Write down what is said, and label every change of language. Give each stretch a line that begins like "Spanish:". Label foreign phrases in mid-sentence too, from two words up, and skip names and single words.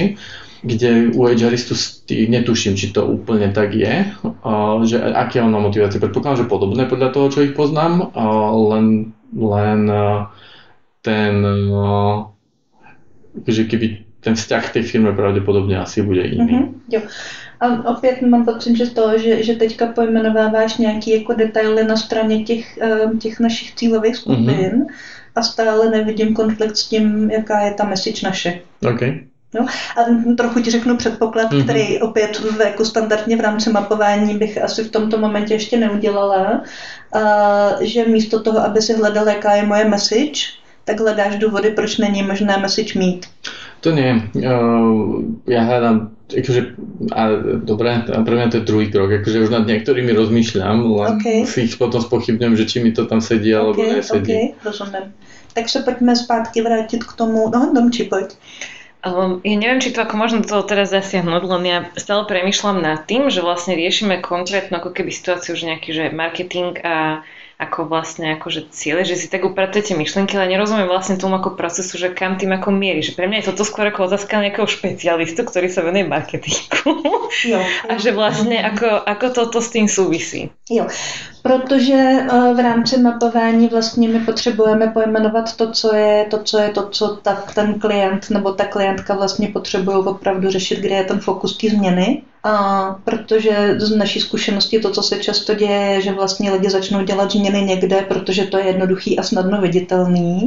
Slovak: Kde u HRistu netuším, či to úplne tak je, že aké on má motivácie. Predpokladám, že podobné podľa toho, čo ich poznám, len ten, že keby ten vzťah k tej firme pravdepodobne asi bude iný.
Czech: Jo. A opět mám pocit, že teďka pojmenováváš nějaké jako detaily na straně těch našich cílových skupin a stále nevidím konflikt s tím, jaká je ta message naše. Okay. No, a trochu ti řeknu předpoklad, který opět jako standardně v rámci mapování bych asi v tomto momentě ještě neudělala, že místo toho, aby si hledal, jaká je moje message, tak hledáš důvody, proč není možné message mít.
Slovak: To nie. Ja hľadám, dobre, pre mňa to je druhý krok, už nad niektorými rozmýšľam, len si ich potom spochybňujem, že či mi to tam sedí alebo nesedí. Rozumiem.
Czech: Tak se pojďme zpátky vrátit k tomu, no Domči, pojď.
Slovak: Ja neviem, či to ako možno do toho teraz zasiahnuť, len ja stále premýšľam nad tým, že vlastne riešime konkrétnu ako keby situáciu, že nejaký že marketing a ako vlastne akože ciele, že si tak upratujete myšlienky, ale nerozumiem vlastne tomu ako procesu, že kam tým ako mierí. Že pre mňa je toto skôr ako otázka nejakého špecialistu, ktorý sa venuje marketingu. Jo. A že vlastne ako toto s tým súvisí.
Czech: Jo, protože v rámci mapování vlastně my potřebujeme pojmenovat to, co ten klient nebo ta klientka vlastně potřebují opravdu řešit, kde je ten fokus té změny. Protože z naší zkušenosti to, co se často děje, je, že vlastně lidi začnou dělat změny někde, protože to je jednoduchý a snadno viditelný.